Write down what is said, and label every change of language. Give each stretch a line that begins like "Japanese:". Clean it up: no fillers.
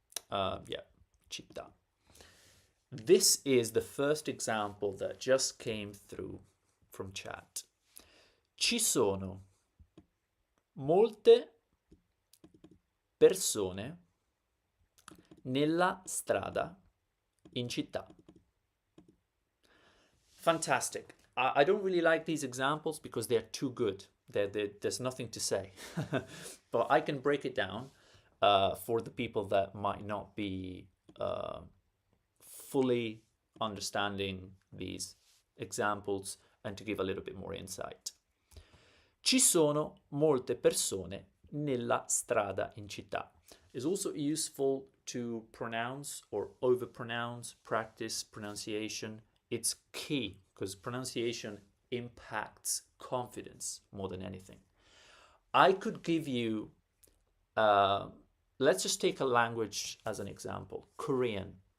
English: Yeah, CITTà. This is the first example that just came through from chat.
Italian: Ci sono molte persone nella strada in città.
English: Fantastic. I don't really like these examples because they're too good. There's nothing to say. But I can break it down for the people that might not be fully understanding these examples and to give a little bit more insight.
Italian: Ci sono molte persone nella strada in città.
English: It's also useful to pronounce or overpronounce, practice pronunciation. It's key because pronunciation impacts confidence more than anything. I could give you, let's just take a language as an example, Korean.